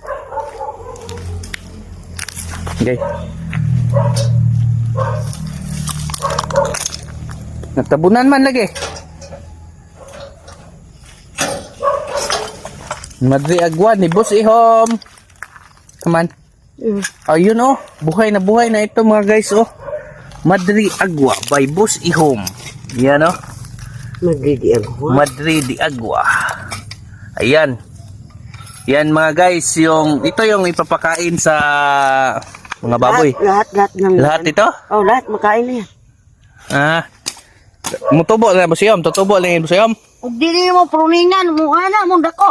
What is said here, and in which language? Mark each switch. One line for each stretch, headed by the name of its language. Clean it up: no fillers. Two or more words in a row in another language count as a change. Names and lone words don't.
Filipino: Okay. Natabunan man lagi. Madre Agua ni Boss Ihom.
English: Come on.
Filipino: Ayun oh, buhay na ito mga guys oh. Madre Agua by Boss Ihom. Yan oh. Magdidi ako. Madre de Agua. Ayan. Yan mga guys, ito yung ipapakain sa mga baboy. Lahat ng... Lahat ito? Oh, lahat makain na yan. Ah. Mutubo na Boss Ihom, tutubo lang yung Boss Ihom.
Cebuano: Ug dili mo pruningan mo ana mo dako.